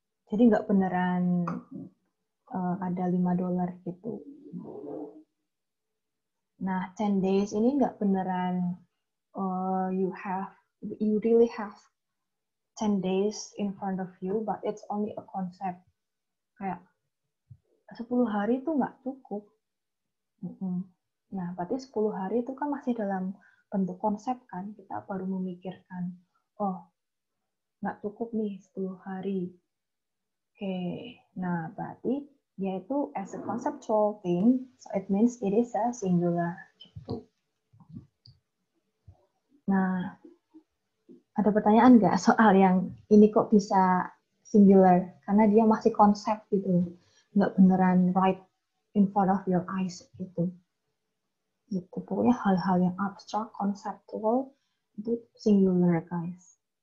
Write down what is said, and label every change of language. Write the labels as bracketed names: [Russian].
[Indonesian] Jadi nggak beneran ada $5 gitu. [English] Nah, 10 days [Indonesian] ini nggak beneran [English] you really have 10 days in front of you, but it's only a concept. [Indonesian] Kayak 10 hari itu nggak cukup. Nah, berarti 10 hari itu kan masih dalam bentuk konsep kan, kita baru memikirkan, oh, nggak cukup nih 10 hari. Oke, nah berarti dia itu [English] as a conceptual thing, so it means it is a singular. [Indonesian] Gitu. Nah, ada pertanyaan nggak soal yang ini kok bisa singular? Karena dia masih konsep gitu, nggak beneran [English] right in front of your eyes [Indonesian] gitu. Gitu. Pokoknya hal-hal yang abstrak, conceptual, itu singular, guys.